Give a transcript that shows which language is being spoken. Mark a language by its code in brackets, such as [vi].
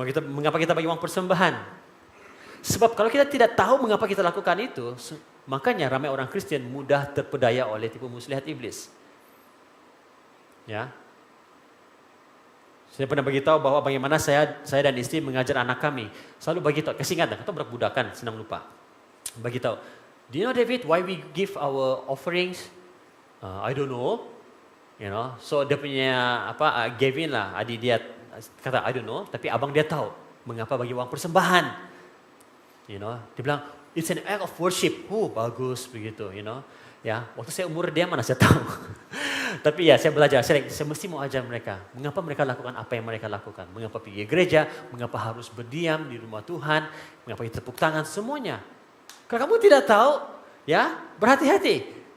[ms] Mengapa kita bagi uang persembahan? Sebab kalau kita tidak tahu mengapa kita lakukan itu, makanya ramai orang Kristen mudah terpedaya oleh tipu muslihat iblis. Ya. Saya pernah beritahu bahwa bagaimana saya dan istri mengajar anak kami. Selalu beritahu, kasih ingat, atau budak-budakan, senang lupa. Beritahu, [en] do you know David why we give our offerings? I don't know. [ms] So dia punya Gavin lah, adik dia kata [en] I don't know, [ms] tapi abang dia tahu mengapa bagi uang persembahan. Dia bilang [en] it's an act of worship. [ms] Bagus begitu, Ya, waktu saya umur dia mana saya tahu. Tapi ya saya belajar, saya mesti mau ajar mereka. Mengapa mereka lakukan apa yang mereka lakukan. Mengapa pergi ke gereja, mengapa harus berdiam di rumah Tuhan, mengapa kita tepuk tangan, semuanya. Kalau kamu tidak tahu, ya berhati-hati.